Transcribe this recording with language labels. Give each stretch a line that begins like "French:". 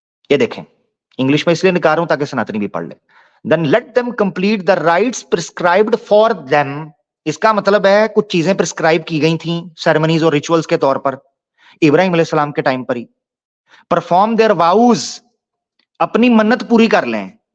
Urdu: یہ دیکھیں انگلش میں اس لیے نکال رہا ہوں تاکہ سناتنی بھی پڑھ لے.
English: Then let them complete the rites prescribed for them.
Urdu: اس کا مطلب ہے کچھ چیزیں پرسکرائب کی گئی تھیں سیرمنیز اور ریچولز کے طور پر ابراہیم علیہ السلام کے time per he.
English: perform their vows,
Urdu: اپنی منت پوری کر لیں.